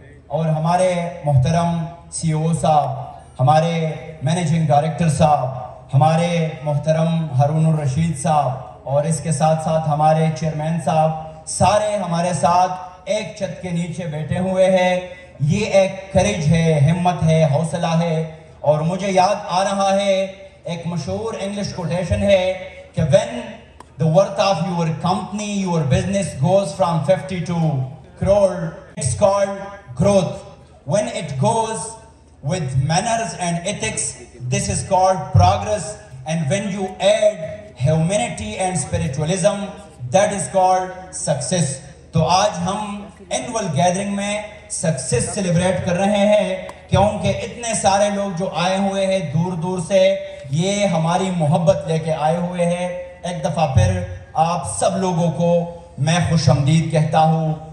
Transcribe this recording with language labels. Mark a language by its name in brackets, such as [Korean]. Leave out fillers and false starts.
[Urdu] اور ہمارے محترم سی او صاحب, ہمارے مینیجنگ ڈائریکٹر صاحب, ہمارے محترم ہارون الرشید صاحب اور اس کے ساتھ ساتھ ہمارے چیئرمین صاحب, سارے ہمارے ساتھ ایک چھت کے نیچے بیٹھے ہوئے ہیں. یہ ایک کریج ہے, ہمت ہے, حوصلہ ہے. اور مجھے یاد آ رہا ہے ایک مشہور انگلش کوٹیشن ہے کہ [English] when the worth of your company, your business goes from 50 to crore, it's called growth. When it goes with manners and ethics, this is called progress. And when you add humanity and spiritualism, that is called success. [Urdu] تو آج ہم annual gathering میں success celebrate کر رہے ہیں کیونکہ اتنے سارے لوگ جو آئے ہوئے ہیں دور دور سے, یہ ہماری محبت لے کے آئے ہوئے ہیں. ایک دفعہ پھر آپ سب لوگوں کو میں خوش آمدید کہتا ہوں.